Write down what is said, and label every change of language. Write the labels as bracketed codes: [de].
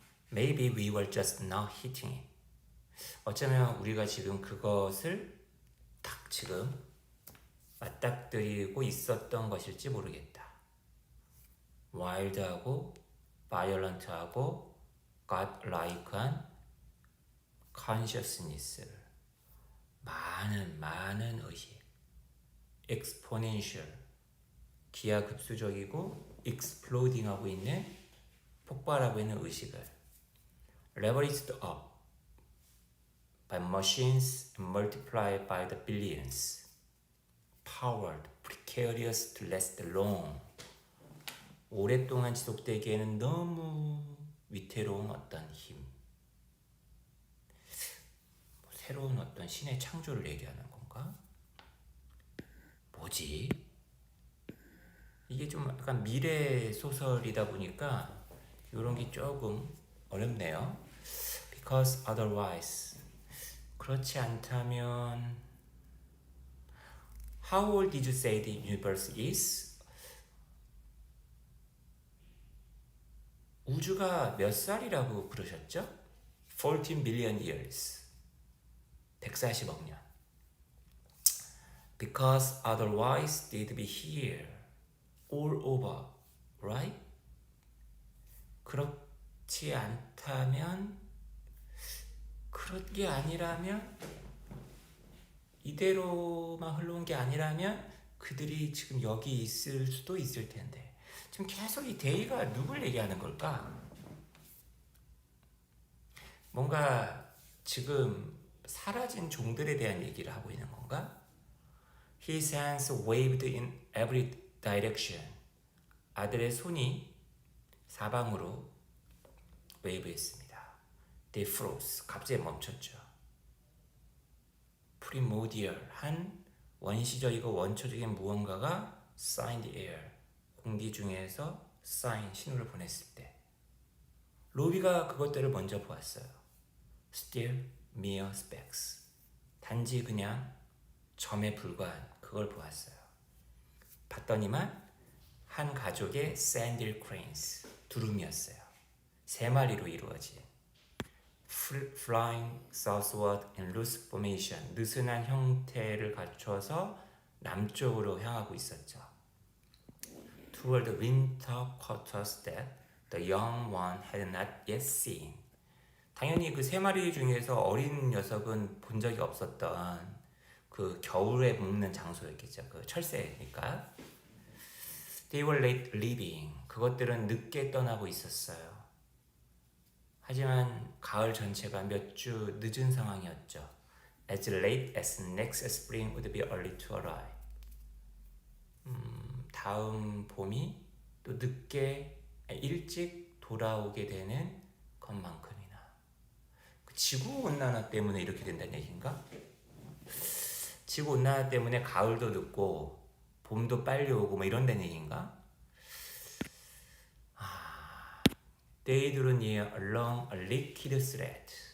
[en] Maybe we were just not hitting it. [ko] 어쩌면 우리가 지금 그것을 딱 지금 맞닥뜨리고 있었던 것일지 모르겠다. 와일드하고 바이올런트하고 godlike한 consciousness를 많은 의식 exponential 기하급수적이고 exploding하고 있는 폭발하고 있는 의식을 [en] leveraged up by machines and multiplied by the billions powered, precarious to last long [ko] 오랫동안 지속되기에는 너무 위태로운 어떤 힘 새로운 어떤 신의 창조를 얘기하는 건가? 뭐지? 이게 좀 약간 미래 소설이다 보니까 이런 게 조금 어렵네요. [en] Because otherwise [ko] 그렇지 않다면 [en] How old did you say the universe is? [ko] 우주가 몇 살이라고 그러셨죠? [en] 14 billion years [ko] 140억 년 [en] Because otherwise they'd be here all over, right? [ko] 그렇지 않다면 그런 게 아니라면 이대로만 흘러온 게 아니라면 그들이 지금 여기 있을 수도 있을 텐데 지금 계속 이 데이가 누굴 얘기하는 걸까? 뭔가 지금 사라진 종들에 대한 얘기를 하고 있는 건가? [en] His hands waved in every direction. [ko] 아들의 손이 사방으로 웨이브했습니다. [en] They froze. [ko] 갑자기 멈췄죠. [en] Primordial. [ko] 한 원시적이고 원초적인 무언가가 [en] signed air. [ko] 공기 중에서 sign, 신호를 보냈을 때 로비가 그것들을 먼저 보았어요. [en] Still mere specks. [ko] 단지 그냥 점에 불과한 그걸 보았어요. 봤더니만 한 가족의 샌딜 크레인스 두루미였어요. 3마리로 이루어진 [en] flying southward in loose formation [ko] 느슨한 형태를 갖춰서 남쪽으로 향하고 있었죠. [en] Toward the winter quarters that the young one had not yet seen. [ko] 당연히 그 3마리 중에서 어린 녀석은 본 적이 없었던 그 겨울에 묵는 장소였겠죠. 그 철새니까. [en] They were late leaving. [ko] 그것들은 늦게 떠나고 있었어요. 하지만 가을 전체가 몇 주 늦은 상황이었죠. [en] As late as next spring would be early to arrive. [ko] 다음 봄이 또 늦게 일찍 돌아오게 되는 것만큼이나. 지구온난화 때문에 이렇게 된다는 얘기인가? 지구온난화 때문에 가을도 늦고 봄도 빨리 오고 뭐 이런다는 얘기인가? [en] They drew near along a liquid thread.